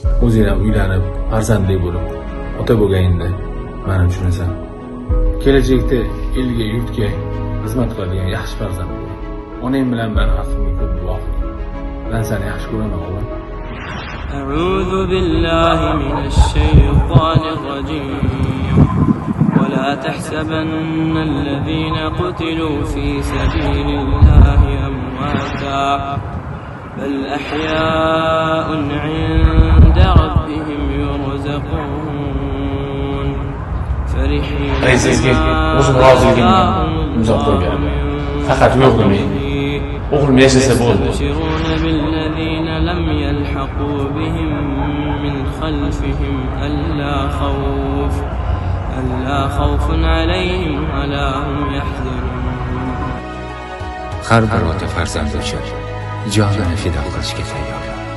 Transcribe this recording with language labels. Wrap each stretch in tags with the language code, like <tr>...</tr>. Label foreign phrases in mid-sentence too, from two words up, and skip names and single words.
<uz>O'zing ham uylanib, farzandli bo'lib, ota bo'lganingda meni tushunasan. Kelajakda elga, yurtga xizmat qiladigan yaxshi farzand bo'l. Onang bilan men haqimda ko'p duo qil. Men seni yaxshi ko'raman, o'g'lim.</uz> <ar>أعوذ بالله من الشيطان الرجيم ولا تحسبن الذين قتلوا في سبيل الله أمواتا بل أحياء عند ربهم يرزقون فرحين يستبشرون بالذين لم يلحقوا بهم من خلفهم ألا خوف عليهم ولا هم يحزنون.</ar> <uz>Har bir ota farzandi uchun jonini fido qilishga tayyor.</uz>